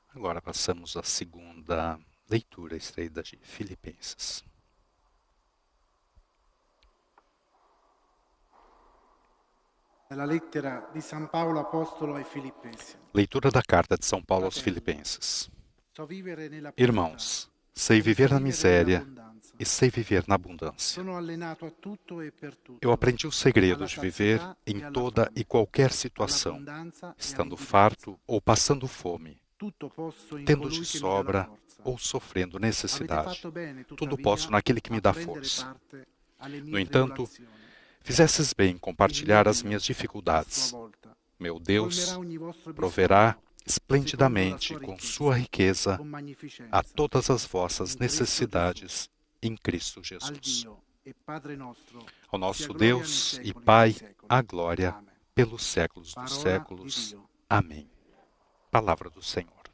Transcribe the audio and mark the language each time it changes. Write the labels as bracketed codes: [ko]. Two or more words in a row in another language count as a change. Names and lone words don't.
[pt] agora passamos à segunda leitura extraída de Filipenses. [it] Nella lettera di San Paolo Apostolo ai Filippesi. [pt] Leitura da carta de São Paulo aos Filipenses. [it] So vivere nella [pt] Irmãos, sei viver na miséria e sei viver na abundância. [it] Sono allenato a tutto e per tutto. [pt] Eu aprendi o segredo de viver em toda e qualquer situação, estando farto ou passando fome, [it] Tutto posso in [pt] tendo [it] colui [pt] de [it] che mi dà la [pt] sobra [it] forza. [pt] ou sofrendo [it] Avete [pt] necessidade. [it] fatto bene, [pt] Tudo [it] tuttavia, [pt] posso naquele que me dá [it] a prendere [pt] força. [it] parte alle mie [pt] No entanto, [it] tribolazioni. [pt] fizesses bem em compartilhar as [it] Il mio [pt] minhas [it] Dio, a [pt] dificuldades. [it] sua volta, [pt] Meu Deus [it] colmerà ogni vostro [pt] proverá [it] bisogno, [pt] esplendidamente com sua riqueza [it] con magnificenza, [pt] a todas as vossas necessidades em Cristo [it] al [pt] Jesus. [it] Dio e Padre nostro, [pt] Ao [it] sia [pt] nosso [it] gloria nei [pt] Deus e [it] secoli [pt] Pai, [it] dei secoli. [pt] a glória [it] Amen. [pt] pelos séculos dos [it] Parola [pt] séculos. [it] di Dio. [pt] Amém. Palavra do Senhor.